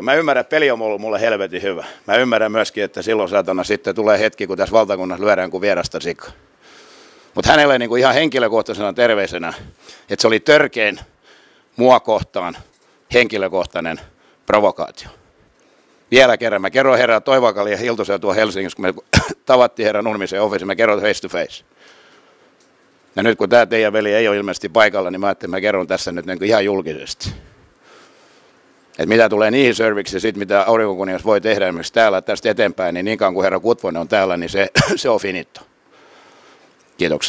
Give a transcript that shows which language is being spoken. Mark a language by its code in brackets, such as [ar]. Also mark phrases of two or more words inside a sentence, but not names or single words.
[fi] Mä ymmärrän, että peli on ollut mulle helvetin hyvä. Mä ymmärrän myöskin, että silloin saatana sitten tulee hetki, kun tässä valtakunnassa lyödään kuin vierasta sikkaa. Mutta hänelle niin kuin ihan henkilökohtaisena terveisenä, että se oli törkein mua kohtaan henkilökohtainen provokaatio. Vielä kerran, mä kerroin herra Toivakalle ja Hiltuselle tuo Helsingissä, kun me tavattiin herran Nurmisen office, mä kerroin [en] face to face. [fi] Ja nyt kun tämä teidän veli ei ole ilmeisesti paikalla, niin mä ajattelin, että mä kerron tässä nyt niin kuin ihan julkisesti. Että mitä tulee niihin serviksiin, sit mitä Aurinkokuningas voi tehdä esimerkiksi täällä tästä eteenpäin, niin kauan kuin herra Kutvonen on täällä, niin se on finito. Kiitoksia.